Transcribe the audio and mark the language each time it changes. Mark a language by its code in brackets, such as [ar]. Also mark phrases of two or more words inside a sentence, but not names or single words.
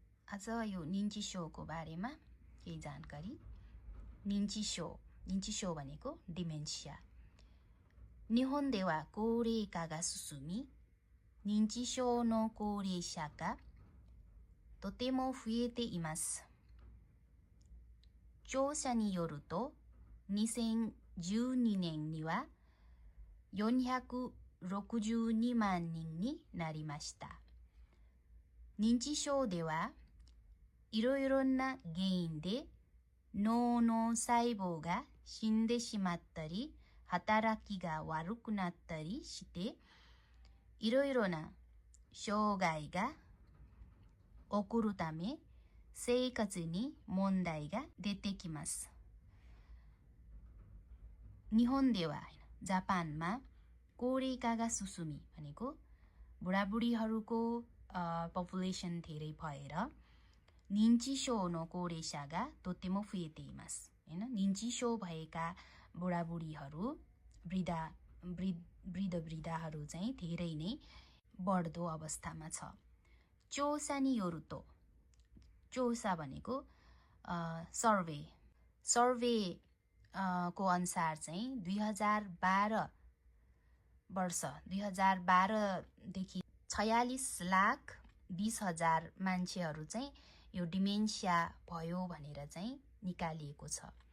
[ne] आज यो निन्चिसोको बारेमा केही जानकारी। निन्चिसो भनेको डिमेन्सिया। [ja] 日本では高齢化が進み認知症の高齢者がとても増えています。調査によると2012年には462万人になりました。認知症ではいろいろな原因で脳の細胞が死んでしまったり働きが悪くなったりしていろいろな障害が起こるため生活に問題が出てきます。日本では [ne] जापानमा [ja] 高齢化が進み [ne] भनेको बुढाबुढीहरूको पपुलेसन धेरै भएर [ja] 認知症の高齢者がとても増えています [ne] हैन। निन्चिसो भएका बुढाबुढीहरू वृद्धहरू चाहिँ धेरै नै बढ्दो अवस्थामा छ। [ja] 調査によると [ne] चोसा भनेको सर्वे को अनुसार चाहिँ 2012 देखि 46,20,000 मान्छेहरू चाहिँ यो डिमेन्सिया भयो भनेर चाहिँ निकालिएको छ।